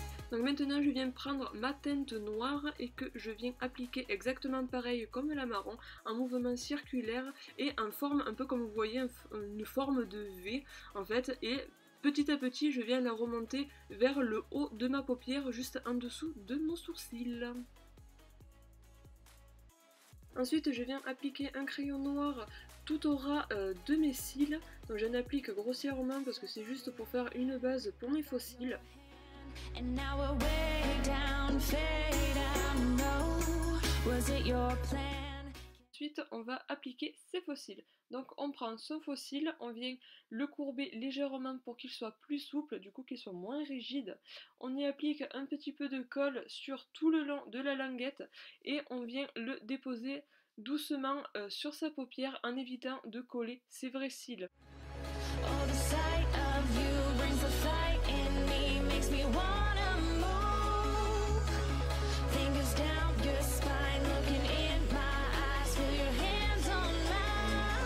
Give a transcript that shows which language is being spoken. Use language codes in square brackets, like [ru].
[fr] Donc maintenant je viens prendre ma teinte noire et que je viens appliquer exactement pareil comme la marron, en mouvement circulaire et en forme un peu comme vous voyez, une forme de V en fait, et petit à petit je viens la remonter vers le haut de ma paupière, juste en dessous de mon sourcil. Ensuite je viens appliquer un crayon noir tout au ras de mes cils, donc j'en applique grossièrement parce que c'est juste pour faire une base pour mes faux cils. [en] And now we're way down, fade out, no, was it your plan? [fr] Ensuite, on va appliquer ses faux cils. Donc, on prend son faux cil, on vient le courber légèrement pour qu'il soit plus souple, du coup qu'il soit moins rigide. On y applique un petit peu de colle sur tout le long de la languette et on vient le déposer doucement sur sa paupière en évitant de coller ses vrais cils. [en] Oh, the sight of you brings the fight in me, makes me wanna move. Fingers down your spine, looking in my eyes, feel your hands on mine.